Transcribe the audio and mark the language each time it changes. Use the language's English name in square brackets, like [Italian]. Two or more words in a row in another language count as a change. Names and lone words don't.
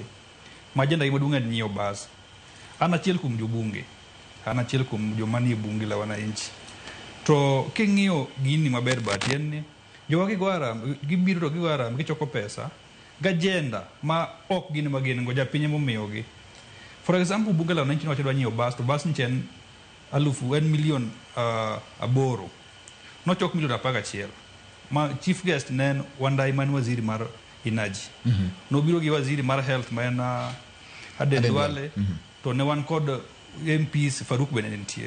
[Luo (Kenya and Tanzania)] Ma ajenda gi maduong' en nyiewo bas. An achiel kuom jobunge, an achiel kuom joma nie [Swahili] bunge la wananchi. [Luo (Kenya and Tanzania)] To king'iyo gini maber bat en ni jowa gigo arambe, gibiro to gigo arambe, gichoko pesa gajenda ma ok gin magin go japiny momiyogi. [English] For example, [Swahili] bunge la wananchi [Luo (Kenya and Tanzania)] nowacho dwa nyiewo bas, to bas niche en milion 8. Nochok milion 11. Ma [English] chief guest [Luo (Kenya and Tanzania)] ne en Wandai man waziri mar energy. Nobiro gi waziri mar health ma en Aden Duale. To ne wan kod MPs Faruk bende nitie.